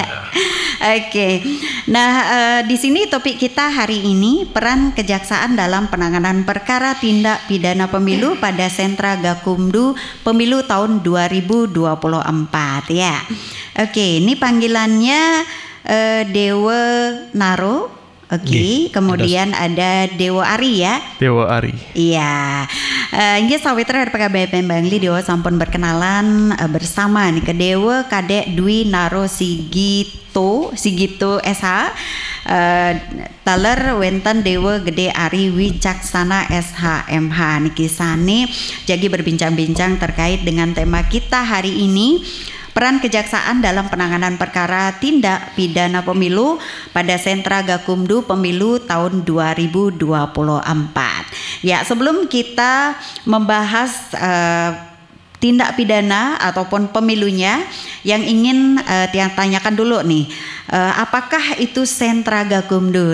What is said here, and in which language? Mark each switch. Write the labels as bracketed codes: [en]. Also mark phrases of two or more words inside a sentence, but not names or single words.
[id] Oke, nah di sini topik kita hari ini peran kejaksaan dalam penanganan perkara tindak pidana pemilu pada Sentra Gakumdu Pemilu tahun 2024 ya. Oke, ini panggilannya Dewa Naro. Oke, kemudian ada Dewa Ari ya. Dewa Ari. Iya. Ini sawitra RPKB Pembali Dewa sampun berkenalan bersama nih ke Dewa Kadek Dwi Naro Sigito SH. [ban] Taler wenten [id] Dewa Gede Ari Wicaksana SH MH [ban] niki sane [id] jadi berbincang-bincang terkait dengan tema kita hari ini. Peran kejaksaan dalam penanganan perkara tindak pidana pemilu pada Sentra Gakumdu Pemilu tahun 2024. Ya, sebelum kita membahas tindak pidana ataupun pemilunya yang ingin Tiang tanyakan dulu nih, apakah itu sentra Gakumdu?